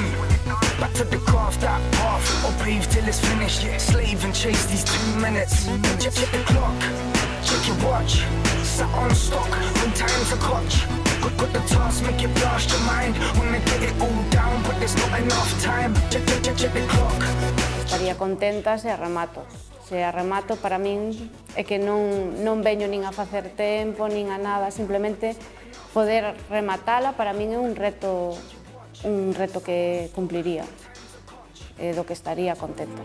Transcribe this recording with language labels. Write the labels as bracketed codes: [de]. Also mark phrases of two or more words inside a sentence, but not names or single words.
[en] Back to the craft, that path. I'll pave till it's finished. Slave and chase these 2 minutes. Check the clock, check your watch. Sat on stock, no time to clutch. Got the task, make it blast your mind. Wanna get it all down, but there's not enough time. Check the clock. [gl] Estaría contenta se a remato. Se a remato, para min, é que non veño nin a facer tempo, nin a nada, simplemente poder rematala, para min é un reto que cumpliría, do que estaría contenta.